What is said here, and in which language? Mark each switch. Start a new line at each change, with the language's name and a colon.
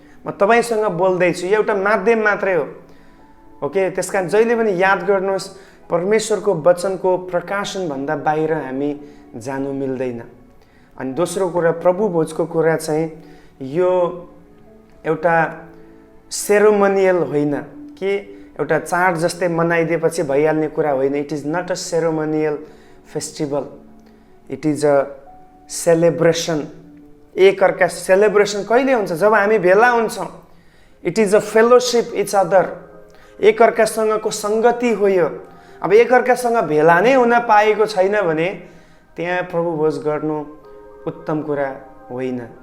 Nepali: म तपाईँसँग बोल्दैछु, यो एउटा माध्यम मात्रै हो। ओके, त्यसकारण जहिले पनि याद गर्नुहोस् परमेश्वरको वचनको प्रकाशनभन्दा बाहिर हामी जानु मिल्दैन। अनि दोस्रो कुरा प्रभु भोजको कुरा चाहिँ यो एउटा सेरोमोनियल होइन कि एउटा चाड जस्तै मनाइदिएपछि भइहाल्ने कुरा होइन।
English: It is not a ceremonial festival, it is a celebration.
Nepali: एक अर्का सेलिब्रेसन कहिले हुन्छ? जब हामी भेला हुन्छौँ।
English: it is a fellowship each other,
Nepali: एक अर्कासँगको सङ्गति हो यो। अब एक अर्कासँग भेला नै हुन पाएको छैन भने त्यहाँ प्रभु भोज गर्नु उत्तम कुरा होइन।